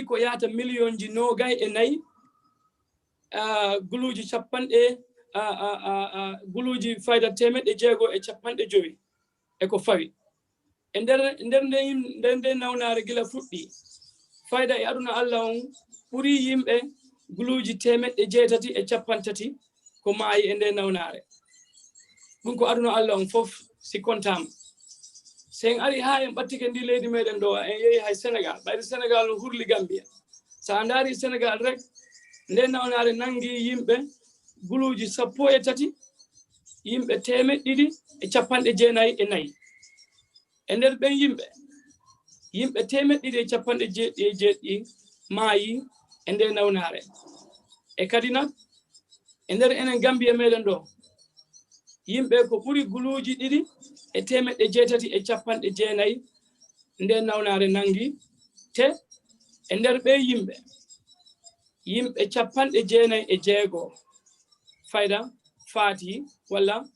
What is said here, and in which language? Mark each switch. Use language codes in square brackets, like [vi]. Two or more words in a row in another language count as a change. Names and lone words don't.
[ff] ko yata million ji 24 guluji capanɗe guluji fayda 150 e ko fawi e nder nde nawnare gila fuɗɗi fayda e aduna Allah on ɓuri yimɓe guluji 830 ko maayi e nde nawnare ɗum ko aduna Allah on fof si kontama sen ari ha en ɓattike ndi leydi meɗen ɗo en yehi hay Sénégal ɓayde Sénégal no hurli Gambia sa andari Sénégal rek nde nawnare nangi yimɓe guluuji 13 yimɓe 294 e nder ɓen yimɓe 297 maayi e nde nawnare e kadi nak e nder enen Gambia meɗen ɗo yimɓe ko ɓuri guluuji 289 nde nawnare nangi te e nder ɓe yimɓe 96 fayda faati walla